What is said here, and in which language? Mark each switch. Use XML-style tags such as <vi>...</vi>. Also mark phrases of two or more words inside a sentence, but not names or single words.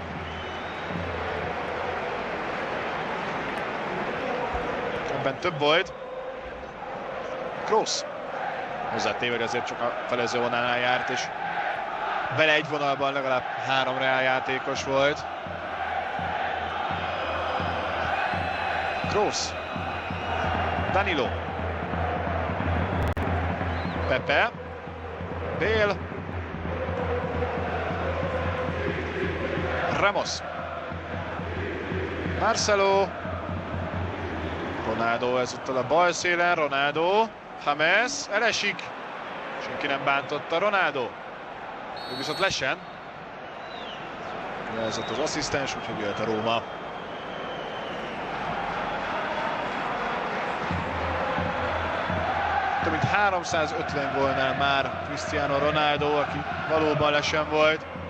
<hu>Ebben több volt. Kroos. Hozzátéve, hogy azért csak a felező vonalnál járt, és vele egy vonalban legalább 3 Real játékos volt. Kroos. Danilo. Pepe. Bale. Ramos. Marcelo. Ronaldo ezúttal a bal szélen. Ronaldo. James. Elesik. Senki nem bántotta. Ronaldo. Ő viszont lesen. Jelzett az asszisztens, úgyhogy jöhet a Róma. Több mint 350 gólnál már Cristiano Ronaldo, aki valóban lesen volt.</hu>